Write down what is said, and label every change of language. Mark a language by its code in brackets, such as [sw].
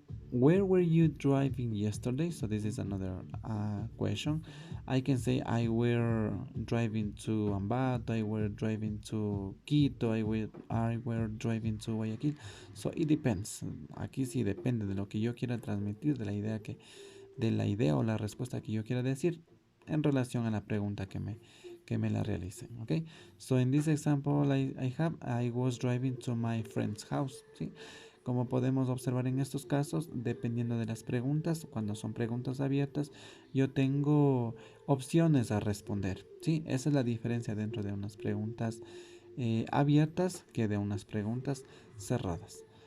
[en] Where were you driving yesterday? So this is another question. I can say I were driving to Ambato, I were driving to Quito, I were driving to Guayaquil. So it depends. [es] Aquí sí depende de lo que yo quiera transmitir, de la idea o la respuesta que yo quiera decir en relación a la pregunta que me la realicen. [en] Okay, so in this example I was driving to my friend's house. [es] ¿Sí? Como podemos observar en estos casos, dependiendo de las preguntas, cuando son preguntas abiertas, yo tengo opciones a responder. ¿Sí? Esa es la diferencia dentro de unas preguntas abiertas que de unas preguntas cerradas.